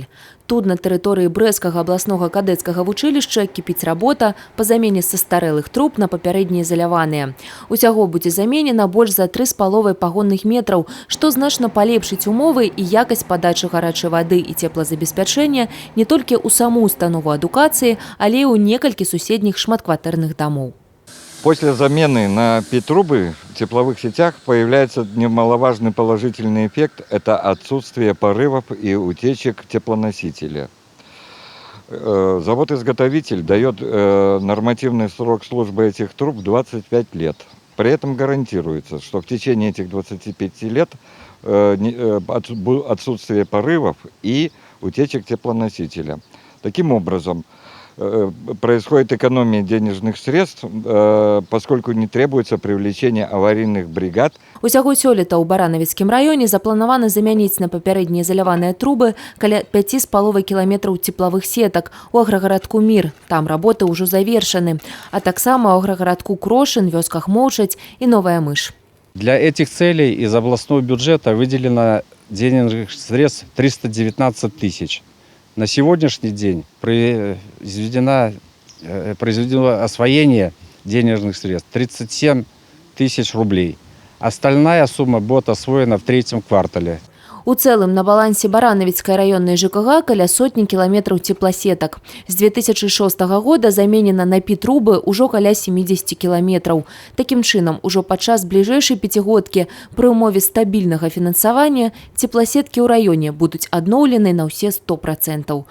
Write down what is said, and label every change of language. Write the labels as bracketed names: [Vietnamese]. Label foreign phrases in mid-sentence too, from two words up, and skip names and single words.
[Belarusian] Тут на тэрыторыі Брэсцкага абласнога кадэцкага вучылішча кіпіць работа па замене састарэлых труб на папярэднія заляваныя. Усяго будзе заменена больш за 3,5 пагонных метраў, што значна палепшыць умовы і якасць падачы гарачай вады і цеплазабеспячэння не толькі ў саму установу адукацыі, але і ў некалькі суседніх шматкватэрных дамоў. [Russian] После замены на ПИ-трубы в тепловых сетях появляется немаловажный положительный эффект – это отсутствие порывов и утечек теплоносителя. Завод-изготовитель дает нормативный срок службы этих труб 25 лет. При этом гарантируется, что в течение этих 25 лет отсутствие порывов и утечек теплоносителя. Таким образом, происходит экономия денежных средств, поскольку не требуется привлечение аварийных бригад. [Belarusian] Усяго сёлета ў Баранавіцкім раёне запланавана замяніць на папярэднія заляваныя трубы каля 5,5 кіламетраў цеплавых сетак у аграгарадку Мір. Там работы ўжо завершаны. А таксама ў аграгарадку Крошын, вёсках Моўчаць і Новая Мыш. [Russian] Для этих целей из областного бюджета выделено денежных средств 319 тысяч. На сегодняшний день произведено освоение денежных средств 37 тысяч рублей. Остальная сумма будет освоена в третьем квартале. [Belarusian] У цэлым на балансе Баранавіцкай раённай ЖКГ каля сотні кіламетраў цепласетак. З 2006 года заменена на ПИ-трубы ўжо каля 70 кіламетраў. Такім чынам, ужо падчас бліжэйшай пяцігодкі пры ўмове стабільнага фінансавання цепласеткі ў раёне будуць адноўлены на ўсе 100%.